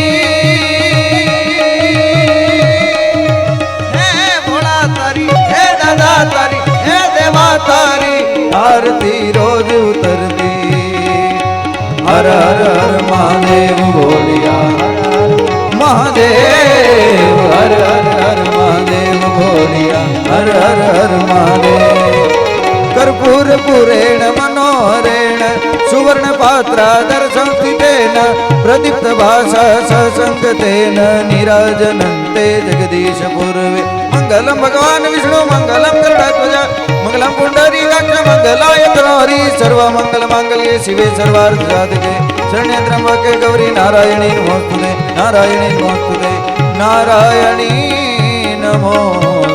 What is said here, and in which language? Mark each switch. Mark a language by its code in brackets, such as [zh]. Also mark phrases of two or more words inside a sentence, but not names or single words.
[gu] હે ભોલા તારી હે દાદા તારી હે દેવા તારી આરતી રોજ ઉતરતી હર હર હર મહાદેવ બોલિયા મહાદેવ હર હર હર મહાદેવ બોલિયા હર હર હર મહાદેવ કર્પૂર [sa] पुरेण मनोहरेण सुवर्ण पात्रा दर्शंस्थितेन प्रदीप्त भाषा ससंगतेन नीराजनन्ते जगदीश पूर्वे मंगलम भगवान विष्णु मंगलम गरुड़ध्वज मंगलम पुंडरीकाक्ष मंगलाय तनोहरि सर्व मंगल मांगल्ये शिवे सर्वार्थ साधके शरण्ये त्र्यंबके गौरी नारायणी नमोस्तुते नारायणी नमोस्तुते नारायणी नमो